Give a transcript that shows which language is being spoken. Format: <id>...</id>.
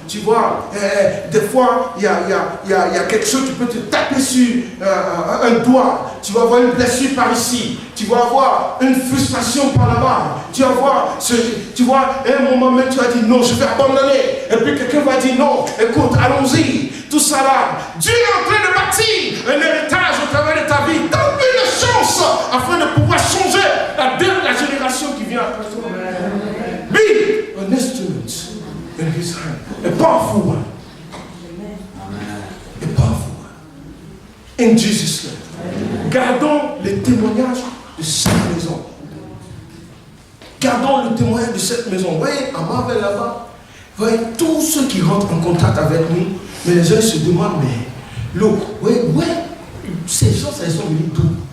<fr>Tu vois, des fois, il y a quelque chose, tu peux te taper sur un doigt, tu vas avoir une blessure par ici, tu vas avoir une frustration par là-bas, tu vas avoir, à un moment même tu vas dire non, je vais abandonner, et puis quelqu'un va dire non, écoute, allons-y, tout ça là. Dieu est en train de bâtir un héritage au travers de ta vie, donne-lui une chance afin de pouvoir changer la génération qui vient après toi.</fr> <en>Be an instrument in his hand. A powerful one. A powerful one. In Jesus' name.</en> <fr>Gardons les témoignages de cette maison. Gardons le témoignage de cette maison. Vous voyez, à Marvel là-bas, vous voyez, tous ceux qui rentrent en contact avec nous, mais les gens se demandent, mais l'eau, ouais, ces gens, ça, ils sont venus d'où?</fr>